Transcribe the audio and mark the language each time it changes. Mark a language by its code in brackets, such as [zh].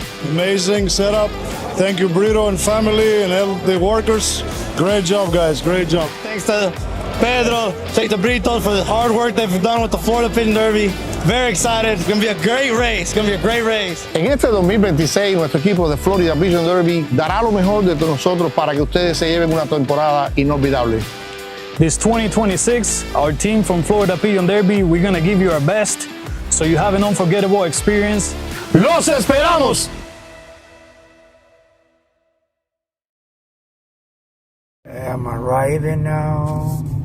[en] Amazing setup. Thank you, Brito and family and all the workers. Great job, guys. Great job. Thanks to Pedro, thanks to Brito for the hard work they've done with the Florida Pigeon Derby. Very excited. It's going to be a great race. It's going to be a great race. [es] En este 2026, nuestro equipo de Florida Pigeon Derby dará lo mejor de nosotros para que ustedes se lleven una temporada inolvidable. [en] This 2026, our team from Florida Pigeon Derby, we're going to give you our best, so you have an unforgettable experience. [es] ¡Los esperamos! [en] I'm arriving now.